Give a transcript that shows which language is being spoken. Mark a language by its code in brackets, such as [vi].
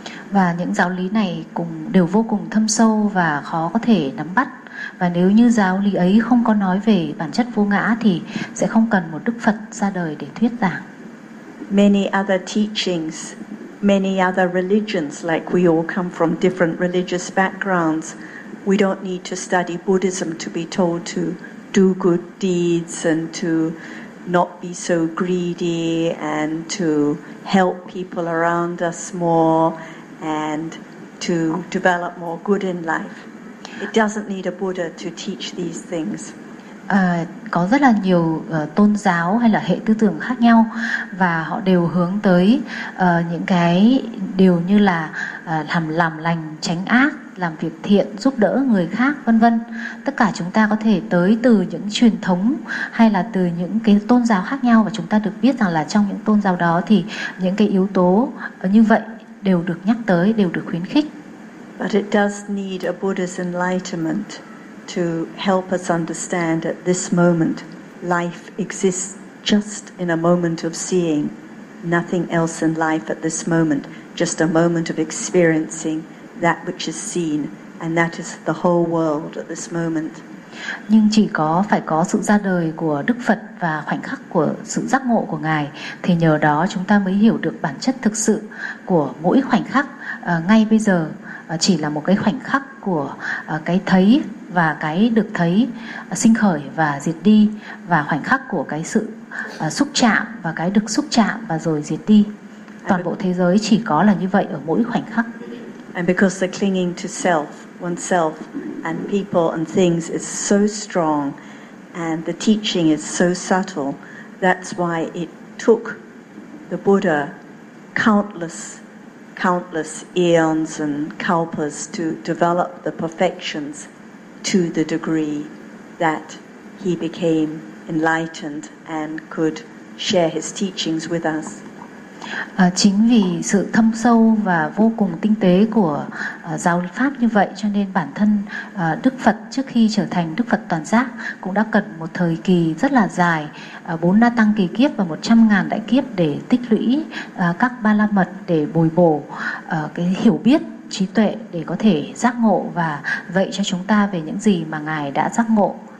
[vi] Và những giáo lý này cũng đều vô cùng thâm sâu và khó có thể nắm bắt. Và nếu như giáo lý ấy không có nói về bản chất vô ngã thì sẽ không cần một Đức Phật ra đời để thuyết giảng. [en] Many other teachings, many other religions, like we all come from different religious backgrounds, we don't need to study Buddhism to be told to do good deeds and to not be so greedy and to help people around us more and to develop more good in life. It doesn't need a Buddha to teach these things. [vi] Có rất là nhiều tôn giáo hay là hệ tư tưởng khác nhau và họ đều hướng tới những cái điều như là làm lành, tránh ác, làm việc thiện, giúp đỡ người khác, vân vân. Tất cả chúng ta có thể tới từ những truyền thống hay là từ những cái tôn giáo khác nhau và chúng ta được biết rằng là trong những tôn giáo đó thì những cái yếu tố như vậy đều được nhắc tới, đều được khuyến khích. [en] But it does need a Buddha's enlightenment to help us understand at this moment life exists just in a moment of seeing, nothing else in life at this moment, just a moment of experiencing that which is seen, and that is the whole world at this moment. [vi] Nhưng chỉ có phải có sự ra đời của Đức Phật và khoảnh khắc của sự giác ngộ của Ngài thì nhờ đó chúng ta mới hiểu được bản chất thực sự của mỗi khoảnh khắc ngay bây giờ. Chỉ là một cái khoảnh khắc của cái thấy và cái được thấy sinh khởi và diệt đi, và khoảnh khắc của cái sự xúc chạm và cái được xúc chạm và rồi diệt đi. Toàn bộ thế giới chỉ có là như vậy ở mỗi khoảnh khắc. [en] And because the clinging to self, oneself and people and things is so strong and the teaching is so subtle, that's why it took the Buddha countless eons and kalpas to develop the perfections to the degree that he became enlightened and could share his teachings with us. [vi] Chính vì sự thâm sâu và vô cùng tinh tế của giáo pháp như vậy cho nên bản thân Đức Phật trước khi trở thành Đức Phật toàn giác cũng đã cần một thời kỳ rất là dài, bốn na tăng kỳ kiếp và 100.000 đại kiếp để tích lũy các ba la mật, để bồi bổ cái hiểu biết, trí tuệ để có thể giác ngộ và dạy cho chúng ta về những gì mà Ngài đã giác ngộ.